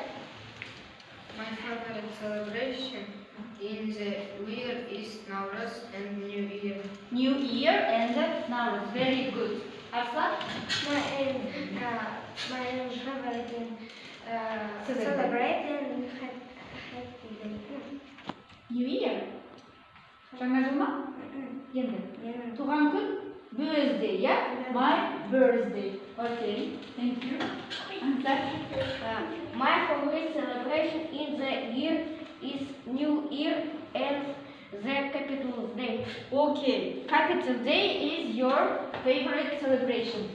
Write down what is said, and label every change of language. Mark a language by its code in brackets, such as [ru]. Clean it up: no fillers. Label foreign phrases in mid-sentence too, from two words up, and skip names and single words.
[en] My favorite celebration in the year is Nowruz and New Year. New Year and Nowruz. Very good. Arslan? My favorite celebrating happy day. New Year. [kk] Жаңа жыл ма? Енді. Туған күн? [en] Birthday, yeah? My birthday. Okay, thank you. My favorite celebration in the year is New Year and the Capital Day. Okay, Capital Day is your favorite celebration.